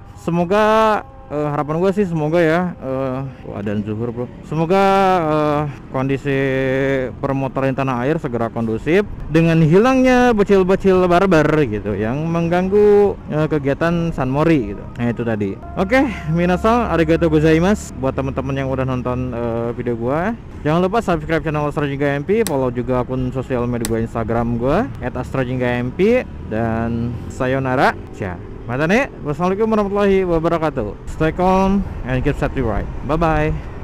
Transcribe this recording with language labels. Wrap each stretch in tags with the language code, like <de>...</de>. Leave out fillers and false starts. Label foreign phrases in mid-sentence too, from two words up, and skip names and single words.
<id>Semoga harapan gue sih semoga ya dan zuhur bro, semoga kondisi permotoran tanah air segera kondusif dengan hilangnya bocil-bocil barbar gitu yang mengganggu kegiatan San Mori gitu. Nah itu tadi. Oke,</id> <ja>みなさん ありがとうございます</ja> <id>buat teman-teman yang udah nonton video gue. Jangan lupa subscribe channel AstraJinggaMP, follow juga akun sosial media gue, Instagram gue @AstraJinggaMP, dan sayonara. Matane,</id> <ar>والسلام عليكم ورحمة الله وبركاته.</ar> <en>Stay calm and keep safety right. Bye bye.</en>